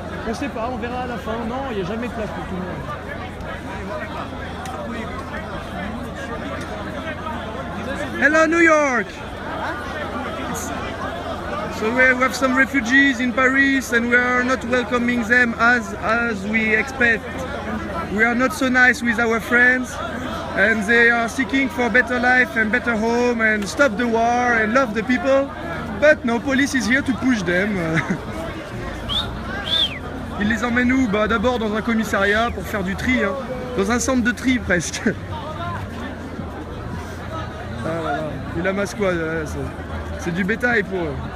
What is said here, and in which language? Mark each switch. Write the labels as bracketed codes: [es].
[fr] On sait pas, on verra à la fin. Non, il n'y a jamais de place pour tout le monde. [en] Hello New York! So we have some refugees in Paris and we are not welcoming them as we expect. We are not so nice with our friends. And they are seeking for better life and better home and stop the war and love the people. But no, police is here to push them. [fr] Ils les emmènent où? Bah, d'abord dans un commissariat pour faire du tri, hein. Dans un centre de tri presque. Ah là là. Et la masquade, c'est du bétail pour eux.